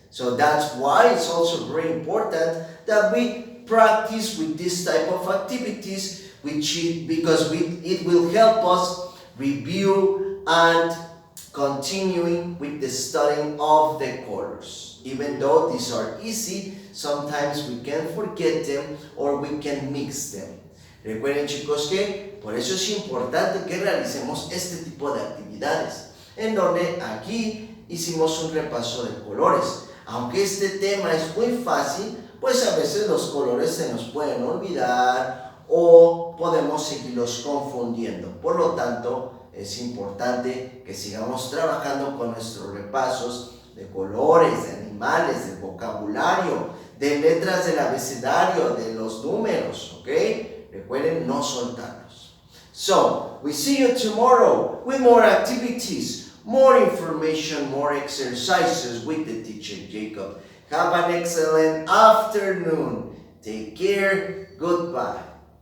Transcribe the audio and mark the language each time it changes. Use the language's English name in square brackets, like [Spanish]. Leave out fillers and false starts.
[English] So that's why it's also very important that we practice with this type of activities, because it will help us review and continuing with the studying of the colors. Even though these are easy, sometimes we can forget them or we can mix them. [Spanish] Recuerden, chicos, que por eso es importante que realicemos este tipo de actividades, en donde aquí hicimos un repaso de colores. Aunque este tema es muy fácil, pues a veces los colores se nos pueden olvidar o podemos seguirlos confundiendo. Por lo tanto, es importante que sigamos trabajando con nuestros repasos de colores, de animales, de vocabulario, de letras del abecedario, de los números, ¿ok? Recuerden no soltarlos. [English] So, we see you tomorrow with more activities, more information, more exercises with the teacher Jacob. Have an excellent afternoon. Take care. Goodbye.